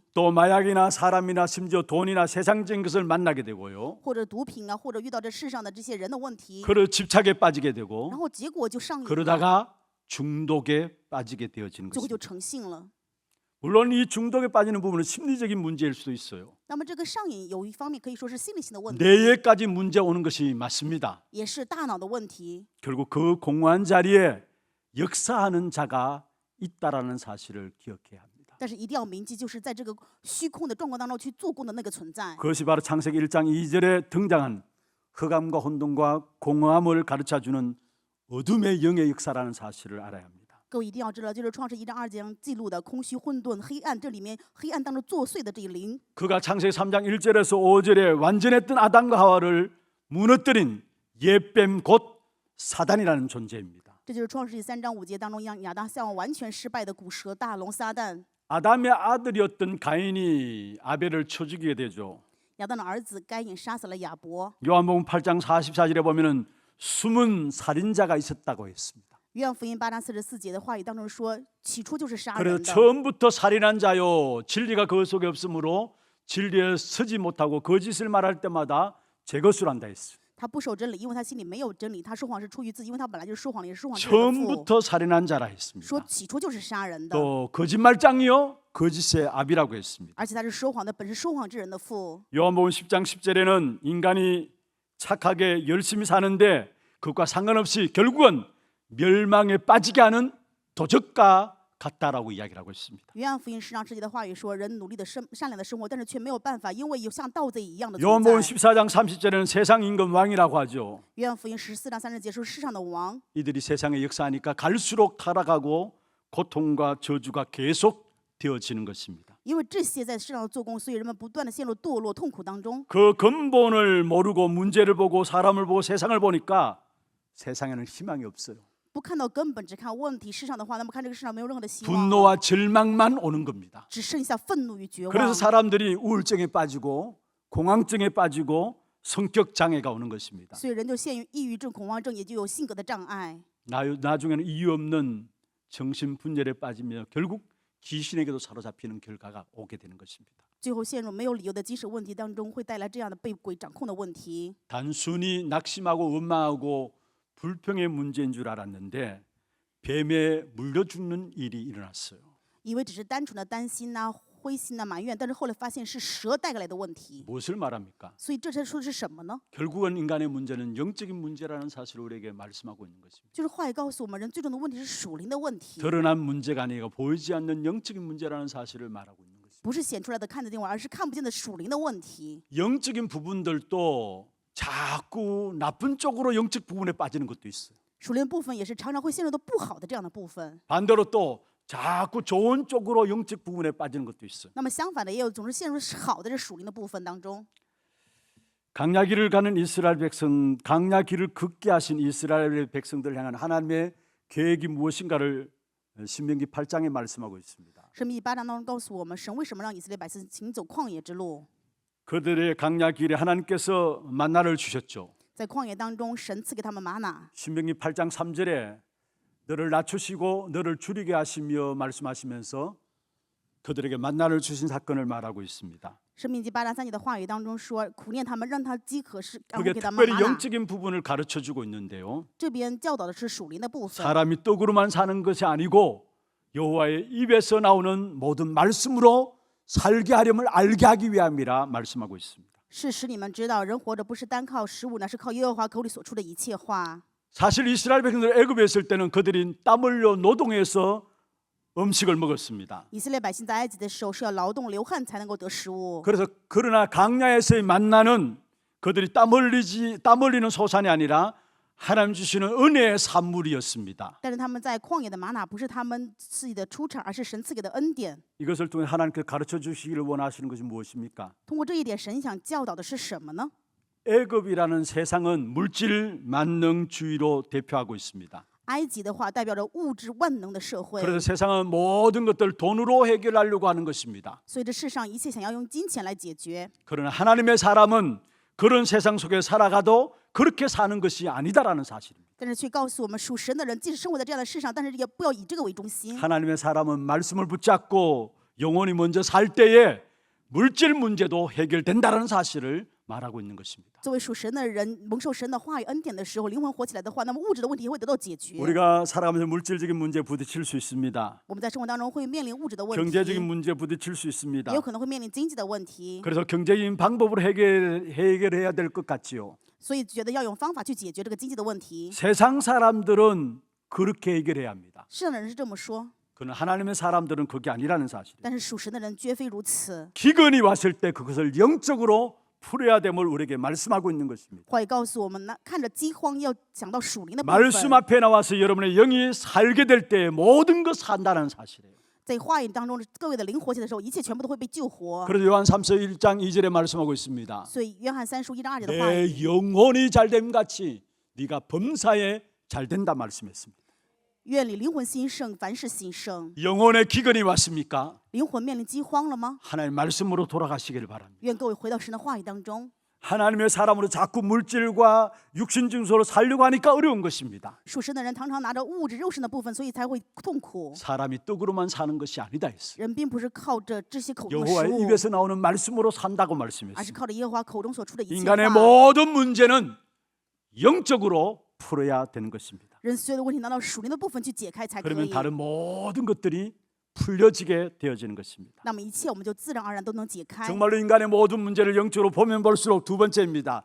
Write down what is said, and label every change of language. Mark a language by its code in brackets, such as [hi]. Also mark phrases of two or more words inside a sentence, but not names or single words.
[ko] 또 마약이나 사람이나 심지어 돈이나 세상적인 것을 만나게 되고요. [zh] 或者毒品啊，或者遇到这世上的这些人的问题， [ko] 그러 집착에 빠지게 되고 [zh] 然后结果就上瘾了， [ko] 그러다가 중독에 빠지게 되어지는 [zh] 最后就 [ko] 것입니다. [zh] 成性了。 [ko] 물론 이 중독에 빠지는 부분은 심리적인 문제일 수도 있어요. [zh] 那么这个上瘾有一方面可以说是心理性的问题， [ko] 뇌에까지 문제 오는 것이 맞습니다. [zh] 也是大脑的问题。 [ko] 결국 그 공허한 자리에 역사하는 자가 있다라는 사실을 기억해야 합니다. [zh] 但是一定要铭记，就是在这个虚空的状况当中去做工的那个存在。 [ko] 그것이 바로 창세기 1장 2절에 등장한 흑암과 혼돈과 공허함을 가르쳐주는 어둠의 영의 역사라는 사실을 알아야 합니다. [zh] 各位一定要知道，就是创世1章2节记录的空虚、混沌、黑暗，这里面黑暗当中作祟的这一灵， [ko] 그가 창세기 3장 1절에서 5절에 완전했던 아담과 하와를 무너뜨린 옛뱀 곧 사단이라는 존재입니다. [zh] 这就是创世纪3章5节当中让亚当夏娃完全失败的古蛇大龙撒旦。 [ko] 아담의 아들이었던 가인이 아벨을 쳐 죽이게 되죠. [zh] 亚当的儿子该隐杀死了亚伯。 [ko] 요한복음 8장 44절에 보면은 숨은 살인자가 있었다고 했습니다. [zh] 约翰福音8章44节的话语当中说，起初就是杀 [ko] 그래서 [zh] 人的。 [ko] 처음부터 살인한 자요 진리가 그 속에 없으므로 진리에 서지 못하고 거짓을 말할 때마다 제 것으로 한다 했어요. [zh] 他不守真理，因为他心里没有真理。他说谎是出于自己，因为他本来就是说谎的，也是说谎之人的父。 [ko] 처음부터 살인한 자라 [zh] 说 [ko] 했습니다. [zh] 起初就是杀人的， [ko] 또 거짓말장이요 거짓의 아비라고 했습니다. [zh] 而且他是说谎的，本是说谎之人的父。 [ko] 요한복음 10장 10절에는 인간이 착하게 열심히 사는데 그것과 상관없이 결국은 멸망에 빠지게 하는 도적과 같다라고 이야기를 하고 있습니다. [zh] 约翰福音10章10节的话语说，人努力的善良的生活，但是却没有办法，因为有像盗贼一样的存 [ko] 요한복음 [zh] 在。 [ko] 14장 30절에는 세상 임금 왕이라고 하죠. [zh] 约翰福音14章30节说，世上的王， [ko] 이들이 세상에 역사하니까 갈수록 타락하고 고통과 저주가 계속 되어지는 것입니다. [zh] 因为这些在世上的做工，所以人们不断的陷入堕落、痛苦当中。 [ko] 그 근본을 모르고 문제를 보고 사람을 보고 세상을 보니까 세상에는 희망이 없어요. [zh] 不看到根本，只看问题，世上的话，那么看这个世上没有任何的希望， [ko] 분노와 절망만 오는 겁니다. [zh] 只剩下愤怒与绝望。 [ko] 그래서 사람들이 우울증에 빠지고 공황증에 빠지고 성격 장애가 오는 것입니다. [zh] 所以人就陷于抑郁症、恐慌症，也就有性格的障碍。 [ko] 나중에는 이유 없는 정신 분열에 빠지며 결국 귀신에게도 사로잡히는 결과가 오게 되는 것입니다. [zh] 最后陷入没有理由的精神问题当中，会带来这样的被鬼掌控的问题。 [ko] 단순히 낙심하고 원망하고 불평의 문제인 줄 알았는데 뱀에 물려 죽는 일이 일어났어요. [zh] 以为只是单纯的担心呐、灰心呐、埋怨，但是后来发现是蛇带过来的问题。 [ko] 무엇을 말합니까? [zh] 所以这才说的是什么呢？ [ko] 결국은 인간의 문제는 영적인 문제라는 사실을 우리에게 말씀하고 있는 것입니다. [zh] 就是话语告诉我们，人最终的问题是属灵的问题， [ko] 드러난 문제가 아니고 보이지 않는 영적인 문제라는 사실을 말하고 있는 것입니다. [zh] 不是显出来的看得见而是看不见的属灵的问题。 [ko] 영적인 부분들도 자꾸 나쁜 쪽으로 영적 부분에 빠지는 것도 있어요. [zh] 属灵的部分也是常常会陷入到不好的这样的部分。 [ko] 반대로 또 자꾸 좋은 쪽으로 영적 부분에 빠지는 것도 있어요. [zh] 那么相反的，也有总是陷入好的这属灵的部分当中。 [ko] 강야길을 가는 이스라엘 백성, 강야길을 걷게 하신 이스라엘 백성들을 향한 하나님의 계획이 무엇인가를 신명기 8장에 말씀하고 있습니다. [zh] 申命记8章当中告诉我们，神为什么让以色列百姓行走旷野之路？ [ko] 그들의 강야길에 하나님께서 만나를 주셨죠. [zh] 在旷野当中，神赐给他们玛瑙。 [ko] 신명기 8장 3절에 너를 낮추시고 너를 줄이게 하시며 말씀하시면서 그들에게 만나를 주신 사건을 말하고 있습니다. [zh] 申命记8章3节的话语当中说，苦练他们，让他饥渴，是然后 [ko] 그게 [zh] 给他们 [ko] 특별히 [zh] 玛瑙。 [ko] 영적인 부분을 가르쳐주고 있는데요. [zh] 这边教导的是属灵的部分。 [ko] 사람이 떡으로만 사는 것이 아니고 여호와의 입에서 나오는 모든 말씀으로 살게 하려면 알게 하기 위함이라 말씀하고 있습니다. [zh] 是使你们知道，人活着不是单靠食物，乃是靠耶和华口里所出的一切话。 [ko] 사실 이스라엘 백성들 애굽에 있을 때는 그들이 땀 흘려 노동해서 음식을 먹었습니다. [zh] 以色列百姓在埃及的时候是要劳动流汗才能够得食物， [ko] 그래서 그러나 강야에서의 만나는 그들이 땀 흘리는 소산이 아니라 하나님 주시는 은혜의 산물이었습니다. [zh] 但是他们在旷野的玛瑙不是他们自己的出产，而是神赐给的恩典。 [ko] 이것을 통해 하나님께 가르쳐 주시기를 원하시는 것이 무엇입니까? [zh] 通过这一点，神想教导的是什么呢？ [ko] 애굽이라는 세상은 물질 만능주의로 대표하고 있습니다. [zh] 埃及的话代表着物质万能的社会， [ko] 그래서 세상은 모든 것들 돈으로 해결하려고 하는 것입니다. [zh] 所以这世上一切想要用金钱来解决。 [ko] 그러나 하나님의 사람은 그런 세상 속에 살아가도 그렇게 사는 것이 아니다라는 사실입니다. [zh] 但是却告诉我们，属神的人即使生活在这样的世上，但是也不要以这个为中心。 [ko] 하나님의 사람은 말씀을 붙잡고 영원히 먼저 살 때에 물질 문제도 해결된다라는 사실을 말하고 있는 것입니다. [zh] 作为属神的人，蒙受神的话语恩典的时候，灵魂活起来的话，那么物质的问题也会得到解决。 [ko] 우리가 살아가면서 물질적인 문제에 부딪힐 수 있습니다. [zh] 我们在生活当中会面临物质的问 [ko] 경제적인 [zh] 题， [ko] 문제에 부딪힐 수 있습니다. [zh] 也有可能会面临经济的问题， [ko] 그래서 경제적인 방법으로 해결해야 될 것 같지요. [zh] 所以觉得要用方法去解决这个经济的问题。 [ko] 세상 사람들은 그렇게 해결해야 합니다. [zh] 世上的人是这么说， [ko] 그러나 하나님의 사람들은 그게 아니라는 사실. [zh] 但是属神的人绝非如此。 [ko] 기근이 왔을 때 그것을 영적으로 풀어야 됨을 우리에게 말씀하고 있는 것입니다. [zh] 话语告诉我们，那看着饥荒要想到属灵的部 [ko] 말씀 [zh] 分， [ko] 앞에 나와서 여러분의 영이 살게 될 때 모든 것 산다는 사실이에요. [zh] 在话语当中，各位的灵活起来的时候，一切全部都会被救活。 [ko] 그래서 요한 3서 1장 2절에 말씀하고 있습니다. [zh] 所以约翰3书1章2节的话语， [ko] 내 영혼이 잘됨 같이 네가 범사에 잘된다 말씀했습니다. [zh] 愿你灵魂兴盛，凡事兴盛。 [ko] 영혼의 기근이 왔습니까? [zh] 灵魂面临饥荒了吗？ [ko] 하나님 말씀으로 돌아가시기를 바랍니다. [zh] 愿各位回到神的话语当中。 [ko] 하나님의 사람으로 자꾸 물질과 육신 증소로 살려고 하니까 어려운 것입니다. [zh] 属神的人常常拿着物质肉身的部分，所以才会痛苦。 [ko] 사람이 떡으로만 사는 것이 아니다 했어요. [zh] 人并不是靠着这些口中的食 [ko] 여호와의 [zh] 物， [ko] 입에서 나오는 말씀으로 산다고 [zh] 而是 [ko] 말씀했습니다. [zh] 靠着耶和华口中所出的一切 [ko] 인간의 [zh] 话。 [ko] 모든 문제는 영적으로 풀어야 되는 것입니다. [zh] 人所有的问题拿到属灵的部分去解开才可 [ko] 그러면 [zh] 以。 [ko] 다른 모든 것들이 풀려지게 되어지는 것입니다. [zh] 那么一切我们就自然而然都能解开。 [ko] 정말로 인간의 모든 문제를 영적으로 보면 볼수록 두 번째입니다.